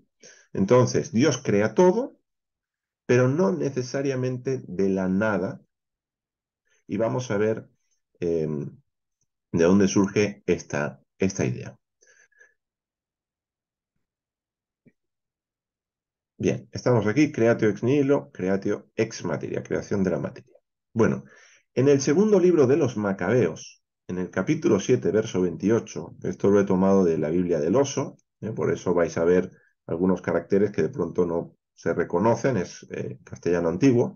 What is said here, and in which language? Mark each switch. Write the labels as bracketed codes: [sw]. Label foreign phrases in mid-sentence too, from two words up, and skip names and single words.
[es] Entonces, Dios crea todo, pero no necesariamente de la nada, y vamos a ver de dónde surge esta idea. Bien, estamos aquí, [la] creatio ex nihilo, creatio ex materia, [es] creación de la materia. Bueno, en el segundo libro de los Macabeos, en el capítulo 7, verso 28, esto lo he tomado de la Biblia del Oso, por eso vais a ver algunos caracteres que de pronto no se reconocen, es castellano antiguo.